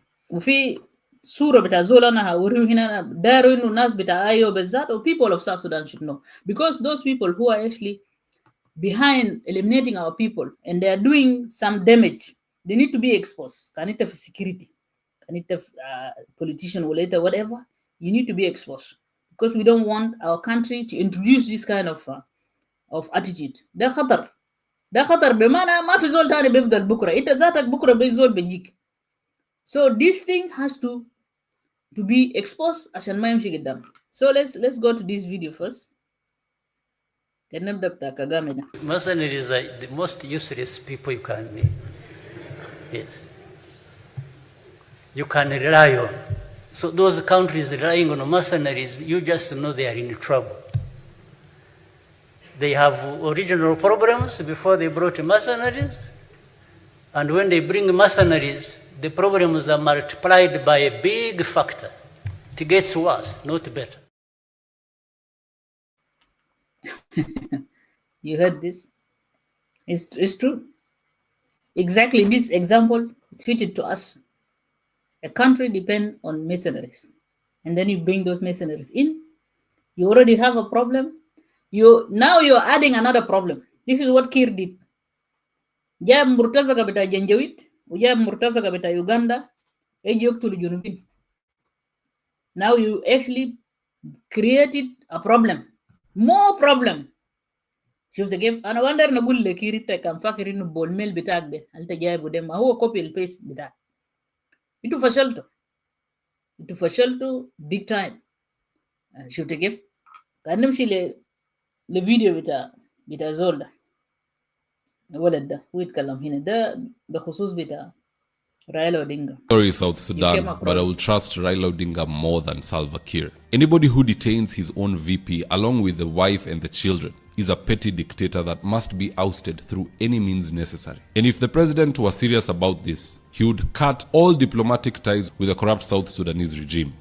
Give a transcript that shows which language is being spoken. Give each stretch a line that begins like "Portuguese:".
Arabic: وفي صورة بتاع زول أنا هوريه هنا داروا إنه الناس بتاع أيو بالذات و
English: people of South Sudan should know, because those people who are actually behind eliminating our people and they are doing some damage, they need to be exposed. Can it have security? Can it have politician or later whatever? You need to be exposed because we don't want our country to introduce this kind of attitude.
Arabic: ده خطر بمعنى ما في زول تاني بيفضل بكرة. إنت ذاتك بكرة بيزول بيجيك.
English: So this thing has to be exposed
Arabic: عشان ما يمشي قدام.
English: So let's go to this video first.
Arabic: كنبدأ بتاع كاغامي ده.
English: Mercenaries are the most useless people you can meet. Yes. You can rely on. So those countries relying on mercenaries, you just know they are in trouble. They have original problems before they brought mercenaries. And when they bring mercenaries, the problems are multiplied by a big factor. It gets worse, not better. You heard this? It's true. Exactly this example fitted to us. A country depends on mercenaries. And then you bring those mercenaries in. You already have a problem. Now you're adding another problem. This is what Kir did.
Arabic: جاب مرتزقة بتاع جنجويد وجاب مرتزقة بتاع يوغندا يجي يقتلوا الجنوبيين.
English: Now you actually created a problem, more problem.
Arabic: شفت كيف؟ أنا وندر نقول لك كير إنت كان فاكر إنه بولميل بتاعك ده أنت جايبه ده ما هو كوبي البيست بتاعك. أنتوا فشلتوا
English: big time.
Arabic: شفت كيف؟ كان نمشي لفيديو بتاع زول ده. الولد ده ويتكلم هنا ده بخصوص بتاع رايلا ودينجا.
English: Sorry, South You came Sudan, but I across. will trust Raila Odinga more than Salva Kiir. Anybody who detains his own VP along with the wife and the children is a petty dictator that must be ousted through any means necessary. And if the president was serious about this, he would cut all diplomatic ties with the corrupt South Sudanese regime.